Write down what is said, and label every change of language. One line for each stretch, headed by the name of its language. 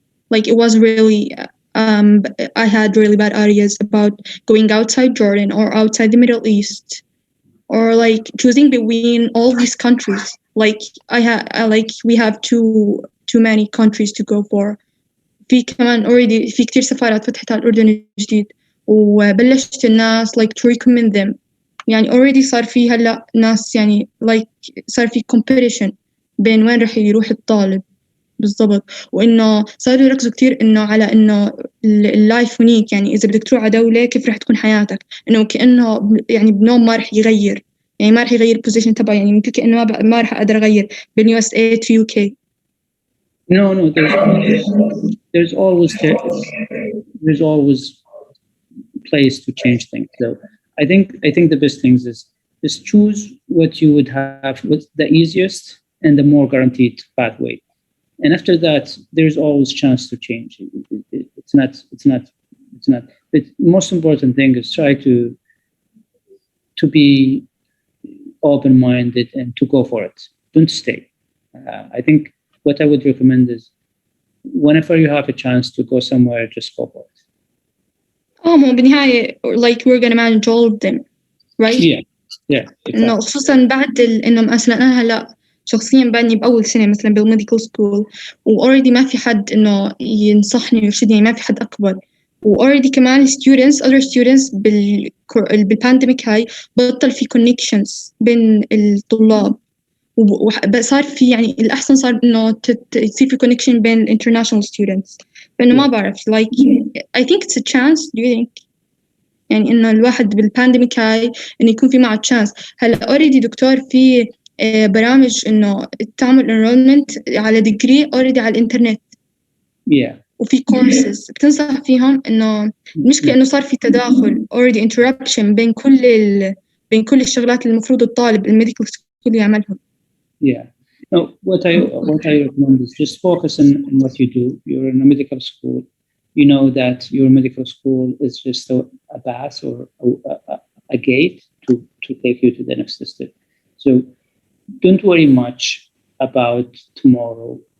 English: Like it was really, I had really bad ideas about going outside Jordan or outside the Middle East, or like choosing between all these countries. Like we have too many countries to go for.
Arabic: في كمان
English: already
Arabic: في كتير سفارات فتحت على الأردن جديد، وبلشت الناس
English: like to recommend them.
Arabic: يعني
English: already
Arabic: صار في هلا ناس يعني like صار في
English: competition
Arabic: بين وين رح يروح الطالب بالضبط، وإنه صاروا يركزوا كتير إنه على إنه اللايف هنيك، يعني إذا بدك تروح على دولة كيف رح تكون حياتك، إنه كأنه يعني بنوم ما رح يغير، يعني ما رح يغير البوزيشن تبعه، يعني ممكن كأنه ما رح أقدر أغير بين
English: USA to UK. No, there's always place to change things. So I think the best things is just choose what you would have, what's the easiest and the more guaranteed pathway. And after that, there's always chance to change. It's not. But most important thing is try to be open-minded and to go for it. Don't stay. I think what I would recommend is whenever you have a chance to go somewhere, just go for it.
Arabic: ما بالنهاية
English: like we're gonna manage all of them, right? Yeah.
Arabic: إنه خصوصا بعد إنه مثلا أنا هلا شخصيا بعدني بأول سنة مثلا بالميديكال سكول، وأوريدي ما في حد إنه ينصحني ويرشدني، ما في حد أكبر، وأوريدي كمان
English: other students
Arabic: بالبانديميك هاي بطل في connections بين الطلاب، وصار في يعني الأحسن صار إنه تصير في connection بين
English: international students،
Arabic: فإنه ما بعرف
English: like I think it's a chance. Do you think
Arabic: يعني إنه الواحد بالبانديميك هاي إنه يكون في معه
English: chance؟
Arabic: هلا already دكتور في برامج إنه تعمل
English: enrollment
Arabic: على degree already على الإنترنت. وفي
English: courses
Arabic: بتنصح فيهم. إنه المشكلة إنه صار في تداخل
English: already interruption
Arabic: بين كل الشغلات اللي المفروض الطالب الميديكال سكول يعملهم.
English: No, what I recommend is just focus on what you do. You're in a medical school. You know that your medical school is just a path or a gate to take you to the next step. So don't worry much about tomorrow.